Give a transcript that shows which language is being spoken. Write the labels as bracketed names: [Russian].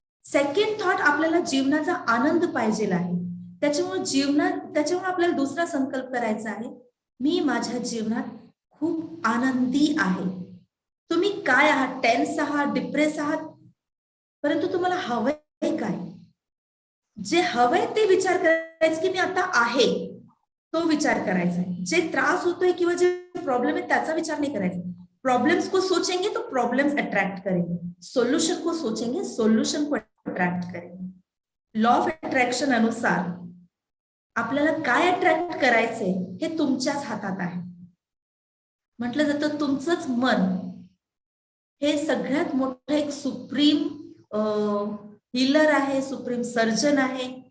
[Marathi] Second thought, आपल्याला जीवनाचा आनंद पाहिजे आहे. त्याच्यामुळे आपल्याला दुसरा संकल्प करायचा आहे, मी माझ्या जीवनात खूप आनंदी आहे. तुम्ही काय आहात? टेन्स आहात, डिप्रेस आहात, परंतु तुम्हाला हवंय काय? जे हवंय ते विचार करायचं की मी आता आहे, तो विचार करायचा आहे. जे त्रास होतोय किंवा जे प्रॉब्लेम आहे त्याचा विचार नाही करायचा. [Hindi] प्रॉब्लम्स को सोचेंगे तो प्रॉब्लम्स अट्रैक्ट करेंगे, सोल्यूशन को सोचेंगे सोल्यूशन को अट्रैक्ट करेंगे. [Marathi] लॉ ऑफ अट्रॅक्शन अनुसार आपल्याला काय अट्रॅक्ट करायचंय हे तुमच्याच हातात आहे. म्हटलं जातं तुमचंच मन हे सगळ्यात मोठं एक सुप्रीम हीलर आहे, सुप्रीम सर्जन आहे.